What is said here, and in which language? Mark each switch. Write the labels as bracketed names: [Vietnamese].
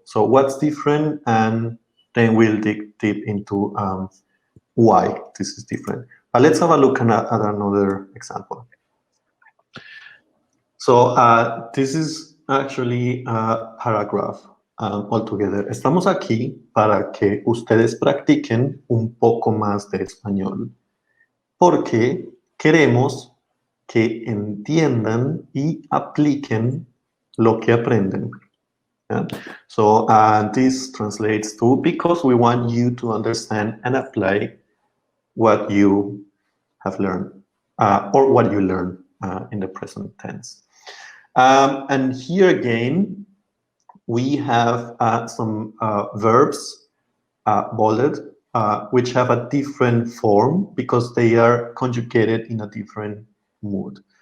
[English] So what's different, and then we'll dig deep into why this is different. But let's have a look at another example. So this is actually a paragraph altogether. [Spanish] Estamos aquí para que ustedes practiquen un poco más de español, porque queremos que entiendan y apliquen lo que aprenden. [English] Yeah? So this translates to, because we want you to understand and apply what you have learned, or what you learn in the present tense. And here again, we have some verbs bolded, which have a different form because they are conjugated in a different mood.